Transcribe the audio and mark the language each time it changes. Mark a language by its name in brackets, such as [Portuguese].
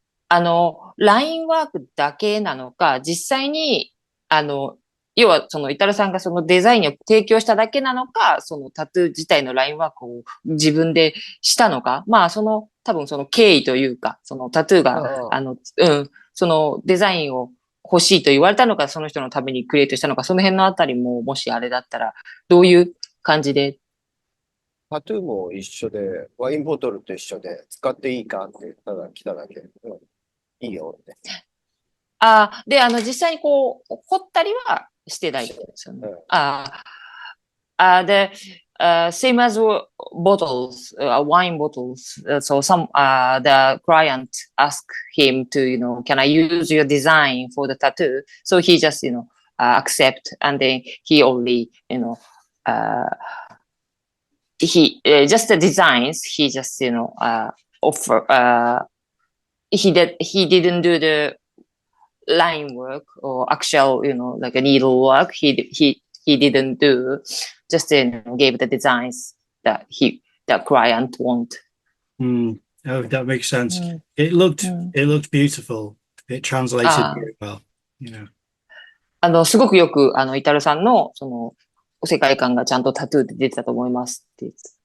[Japanese] ラインワークだけなのか、実際に、要は、イタルさんがそのデザインを提供しただけなのか、そのタトゥー自体のラインワークを自分でしたのか、まあ、多分経緯というか、タトゥーが、そのデザインを欲しいと言われたのか、その人のためにクリエイトしたのか、その辺のあたりも、もしあれだったら、どういう感じで？タトゥーも一緒で、ワインボトルと一緒で、使っていいかってただ来ただけ。いいよって。で、実際に彫ったりはしてないんですよね。 [English] で、same as bottles, wine bottles. So the client asked him to, can I use your design for the tattoo? So he just, accept, and then he only, he just the designs. He just, offer. He didn't do the line work or actual, like a needle work. He didn't do. Just gave the designs that the client want. Oh, that makes sense. It looked beautiful. It translated very well. [Japanese] すごくよくイタルさんの世界観がちゃんとタトゥーで出てたと思いますって言って。